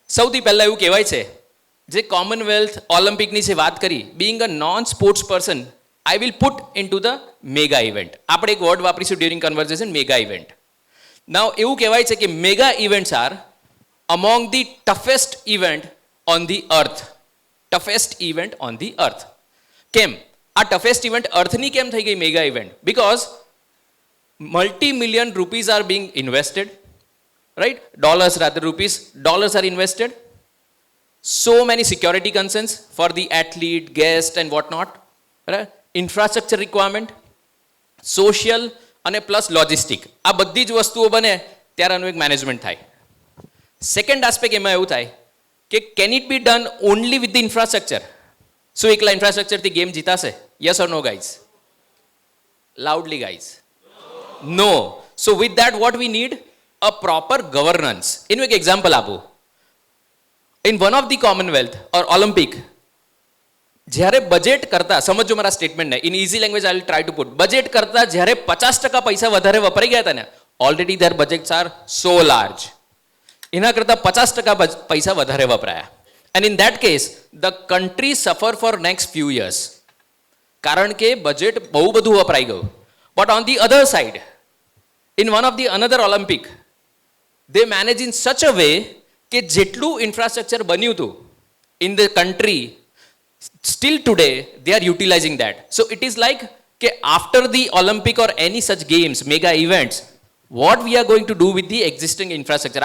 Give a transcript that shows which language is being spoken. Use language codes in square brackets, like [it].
[gu] સૌથી પહેલાં એવું કહેવાય છે, જે કોમનવેલ્થ ઓલિમ્પિકની જે વાત કરી, [en] Being a non sports person I will put into the mega event. [gu] આપણે એક વર્ડ વાપરીશું ડ્યુરિંગ કન્વર્ઝેશન, મેગા ઇવેન્ટ. નાવ એવું કહેવાય છે કે [en] Mega events are among the toughest event on the earth. Toughest event on the earth. [gu] કેમ આ toughest event અર્થની કેમ થઈ ગઈ mega event? [en] Because multi-million rupees are being invested, right? Dollars rather, rupees, dollars are invested. So many security concerns for the athlete, guest and whatnot, right? [gu] Infrastructure requirement, social અને plus logistic, આ બધી જ વસ્તુઓ બને ત્યારે આનું એક management થાય. [en] second aspect [gu] એમાં એવું થાય કે [en] Can it be done only with the infrastructure? [gu] શું એકલા ઇન્ફ્રાસ્ટ્રક્ચરથી game જીતાશે? [en] Yes or no guys? Loudly guys. No. So with that what we need? A proper governance. [gu] એનું એક એક્ઝામ્પલ આપું. [en] In one of the Commonwealth or Olympic, [gu] જ્યારે budget કરતા, સમજો મારા સ્ટેટમેન્ટને, [en] in easy language I will try to put, [gu] budget કરતા જ્યારે 50% પૈસા વધારે વપરાઈ ગયા હતા ને, [en] already there budgets are so large, [gu] એના કરતાં 50% પૈસા વધારે વપરાયા. [en] and in that case the country suffer for next few years, [gu] કારણ કે બજેટ બહુ બધું વપરાઈ ગયું. [en] But on the other side, in one of the another Olympic, they manage in such a way [gu] કે જેટલું ઇન્ફ્રાસ્ટ્રક્ચર બન્યું હતું [en] in the country, still today they are utilizing that. So it is like કે after the Olympic or any such games, mega events, what we are going to do with the existing infrastructure?